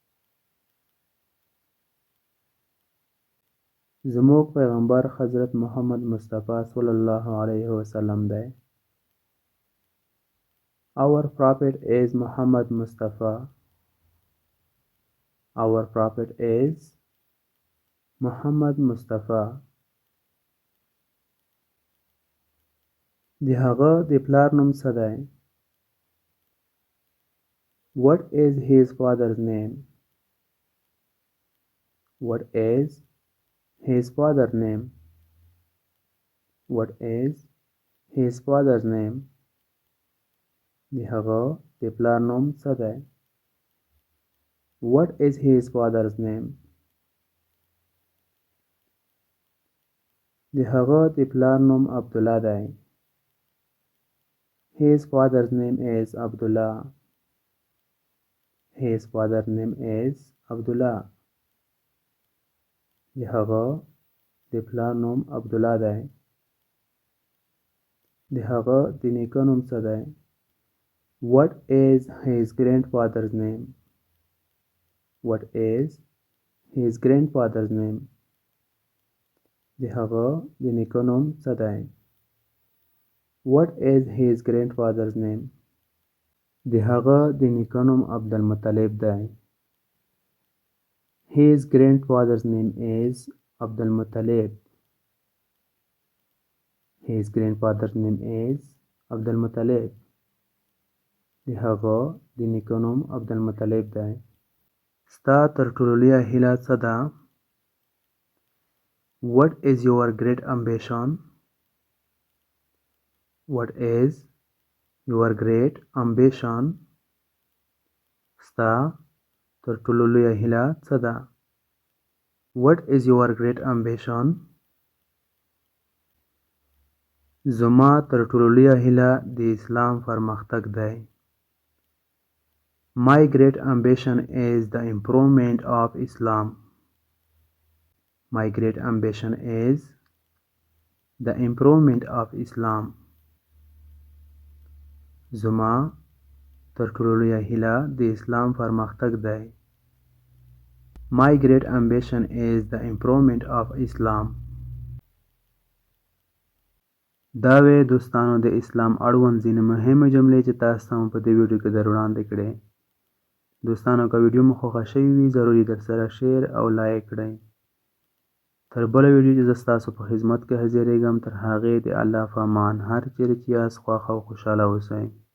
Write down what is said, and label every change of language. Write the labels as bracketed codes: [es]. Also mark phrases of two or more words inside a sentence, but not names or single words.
[ps] زموږ پیغمبر حضرت محمد مصطفی [ar] صلی الله علیه وسلم [ps] دی. [en] Our prophet is Muhammad Mustafa. Our prophet is Muhammad Mustafa. [ps] د هغه د پلار نوم څه دی؟ [en] What is his father's name? What is his father's name? What is his father's name? [ps] د هغه د پلار نوم څه دی؟ [en] What is his father's name? [ps] د هغه د پلار نوم عبدالله دی. [en] His father's name is Abdullah. His father's name is Abdullah. [ps] د هغه د پلار نوم عبدالله دی. د هغه د نیکه نوم څه دی؟ [en] What is his grandfather's name? What is his grandfather's name? [ps] د هغه د نیکه نوم څه دی؟ [en] What is his grandfather's name? [ps] د هغه د نیکه نوم عبدالمطلب دی. [en] His grandfather's name is Abdulmuttalib. His grandfather's name is Abdulmuttalib. [ps] د هغه د نیکه نوم عبدالمطلب دی. ستا تر ټولو لویه هیله څه ده؟ [en] What is your great ambition? What is your great ambition? [ps] ستا تر ټولو لویه هیله څه ده؟ [en] What is your great ambition? [ps] زما تر ټولو لویه هیله د اسلام پرمختګ دی. [en] My great ambition is the improvement of Islam. My great ambition is the improvement of Islam. [ps] زما تر ټولو لویه هیله د اسلام پرمختګ دی. [en] My great ambition is the improvement of Islam. [ps] دا وې دوستانو د اسلام اړوند ځینې مهمې جملې چې تاسو ته مو په دې ویډیو کې در وړاندې کړې. دوستانو که ویډیو مو خوښه شوې وي ضروري در سره شیر او لایک کړئ. تر بله ویډیو چې زه ستاسو په خدمت کې حاضرېږم تر هغې د الله په امان هر چیرې چې یاست خوښ او خوشحاله اوسئ.